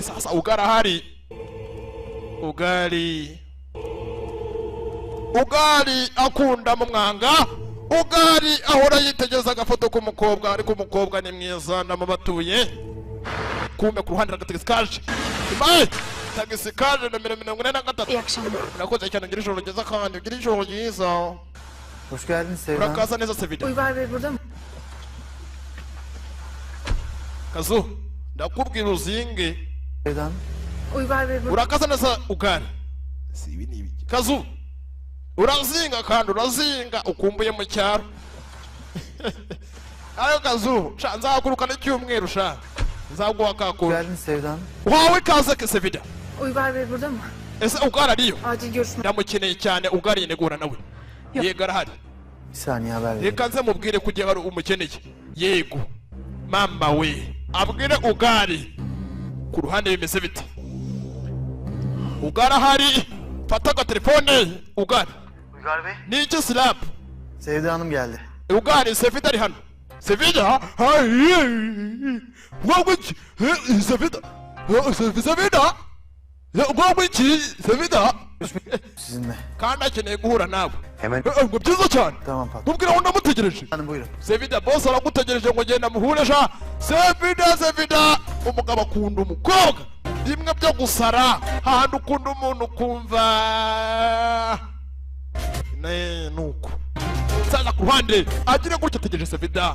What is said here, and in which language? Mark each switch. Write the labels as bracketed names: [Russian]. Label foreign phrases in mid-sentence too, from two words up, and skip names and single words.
[Kinyarwanda] Sasa ugari ahari. Ugari akunda mu mwanga. Ugari ahora yitegereza agafoto k'umukobwa, ariko umukobwa ni mwiza ndamubatuye. Kume ku ruhande rw'agatagisi kaje. Ibaye tagisi kaje nomero 43. [Turkish] İyi akşamlar. [Kinyarwanda] Nakoze cyane ngira ijoro ryiza kandi ngira ijoro ryiza. [Turkish] Hoş geldin Sevda. [Kinyarwanda] Urakaza neza Sevida. [Turkish] Uygar Bey burada mı? [Kinyarwanda] Kazu ndakubwira uzinge. Sevda. [Turkish] Uygar Bey burada. [Kinyarwanda] Urakaza neza ugari. Si ibi ni ibiki. Kazu urazinga kandi urazinga ukumbuye mu cyaro. Ayo Kazu nzaguruka n'icyumweru sha. Nzaguha kakuru. [Turkish] Geldin Sevda. [Kinyarwanda] Wawe kaze ke Sevida. [Turkish] Uygar Bey burada mı? [Kinyarwanda] Ese ugara ariyo? [Turkish] Acil görüşme. [Kinyarwanda] Ndamukeneye cyane ugari inegura nawe. Yego arahari. [Turkish] Bir saniye haber ver. [Kinyarwanda] Reka nze mubwire kujya hari umukeneye. Yego. Mama we. Abwire ugari. Ku ruhande bimeze bite? Ugara hari. Fata agatelefone ugari. [Turkish] Uygar Bey. [Kinyarwanda] Ni iki slap? [Turkish] Sevda Hanım geldi. [Kinyarwanda] Ugari Sevida ari hano. Sevida? Hayır. Wabiki? Sevida? Sevida? Wabiki? Sevida? [Turkish] Sizinle. [Kinyarwanda] Kandi akeneye guhura nawe. [Turkish] Hemen. [Kinyarwanda] Ngo byiza cyane. [Turkish] Tamam patron. [Kinyarwanda] Mubwira ngo ndamutegereje. [Turkish] Hanım buyurun. [Kinyarwanda] Sevida boss aragutegereje ngo genda muhure sha. Sevida. Umugabo akunda umukobwa. Bimwe byo gusara. Hahandi ukunda umuntu kumva. Nuko. Sasa ku ruhande agire gutya ategereje Sevida.